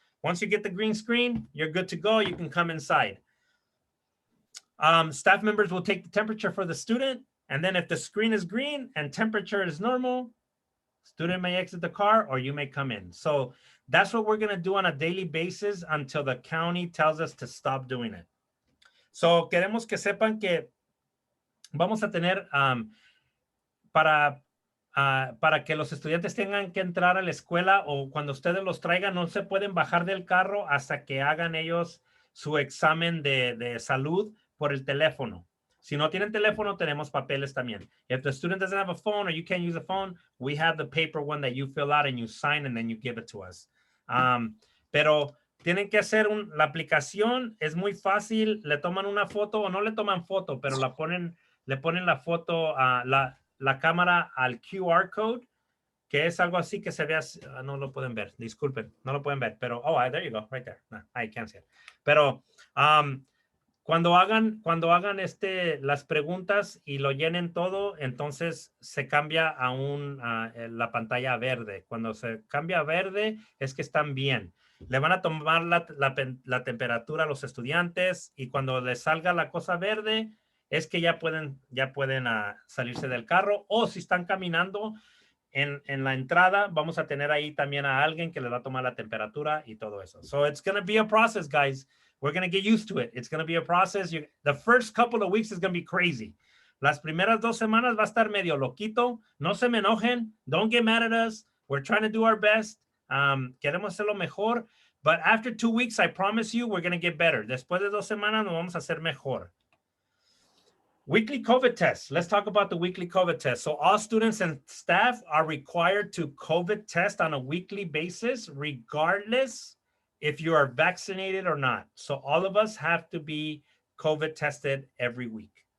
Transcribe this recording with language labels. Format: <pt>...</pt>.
<en>Once you get the green screen, you're good to go. You can come inside. Staff members will take the temperature for the student. And then if the screen is green and temperature is normal, student may exit the car or you may come in. So that's what we're going to do on a daily basis until the county tells us to stop doing it.</en> <es>So queremos que sepan que vamos a tener para que los estudiantes tengan que entrar a la escuela o cuando ustedes los traigan, no se pueden bajar del carro hasta que hagan ellos su examen de salud por el teléfono. Si no tienen teléfono, tenemos papeles también. If the student doesn't have a phone or you can't use a phone, we have the paper one that you fill out and you sign and then you give it to us. Pero tienen que hacer la aplicación, es muy fácil, le toman una foto o no le toman foto, pero le ponen la foto a la cámara al QR code, que es algo así que se ve así, no lo pueden ver, disculpen, no lo pueden ver, pero, there you go, right there. No, I can't see it. Pero cuando hagan las preguntas y lo llenen todo, entonces se cambia a la pantalla verde. Cuando se cambia a verde es que están bien. Le van a tomar la temperatura a los estudiantes y cuando les salga la cosa verde, es que ya pueden salirse del carro o si están caminando en la entrada, vamos a tener ahí también a alguien que les va a tomar la temperatura y todo eso.</es> <en>So it's going to be a process, guys. We're going to get used to it. It's going to be a process.</en> <es>The first couple of weeks is going to be crazy. Las primeras 2 semanas va a estar medio loquito. No se me enojen.</es> <en>Don't get mad at us. We're trying to do our best.</en> <es>Queremos hacerlo mejor.</es> <en>But after 2 weeks, I promise you, we're going to get better.</en> <es>Después de 2 semanas, nos vamos a hacer mejor.</es> <en>Weekly COVID tests. Let's talk about the weekly COVID test. So all students and staff are required to COVID test on a weekly basis, regardless if you are vaccinated or not. So all of us have to be COVID tested every week.</en>